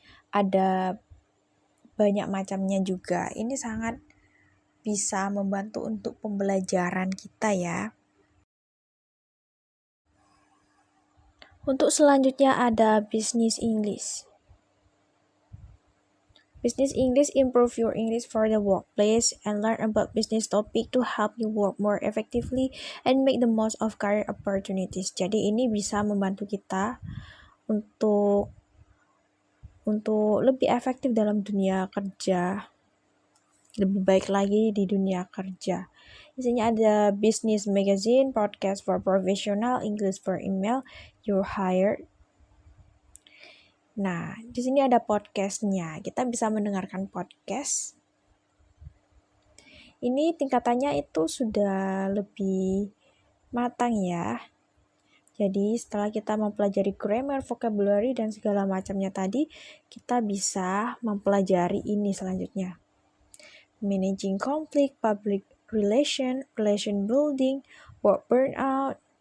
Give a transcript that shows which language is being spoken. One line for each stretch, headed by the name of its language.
Indonesian: Ada banyak macamnya juga. Ini sangat bisa membantu untuk pembelajaran kita ya. Untuk selanjutnya ada Business English.
English: Business English improve your English for the workplace and learn about business topic to help you work more effectively and make the most of career opportunities.
Indonesian: Jadi ini bisa membantu kita untuk lebih efektif dalam dunia kerja, lebih baik lagi di dunia kerja. Di sini ada Business Magazine, Podcast for Professional, English for Email, You're Hired. Nah, di sini ada podcastnya. Kita bisa mendengarkan podcast. Ini tingkatannya itu sudah lebih matang ya. Jadi setelah kita mempelajari grammar, vocabulary, dan segala macamnya tadi, kita bisa mempelajari ini selanjutnya.
English: Managing conflict, public relation, relation building, work burnout.